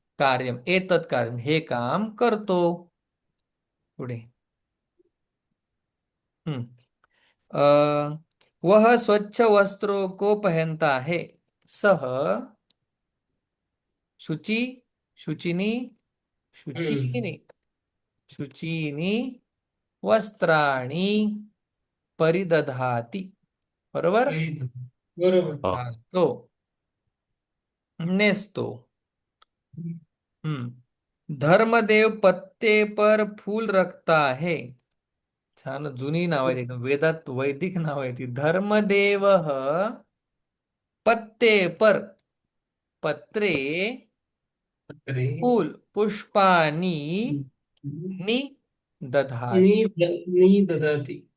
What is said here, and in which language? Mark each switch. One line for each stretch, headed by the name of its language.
Sanskrit: कार्यम एतत् कार्यम
Marathi: हे काम करतो.
Hindi: पुढे वह स्वच्छ वस्त्रों को पहनता है.
Sanskrit: सह शुचि, शुचिनी, शुचीनी, शुचीनी वस्त्राणी परिदधाती.
Marathi: बरोबर. बरोबर. हा. घालतो, नेसतो.
Hindi: धर्मदेव पत्ते पर फूल रखता है.
Marathi: छान जुनी नाव आहेत एकदम, वेदात वैदिक नाव आहे ती.
Hindi: धर्मदेव पत्ते पर, पत्रे अरे
Sanskrit: फूल पुष्पानी नि दधाती. नी ददाती.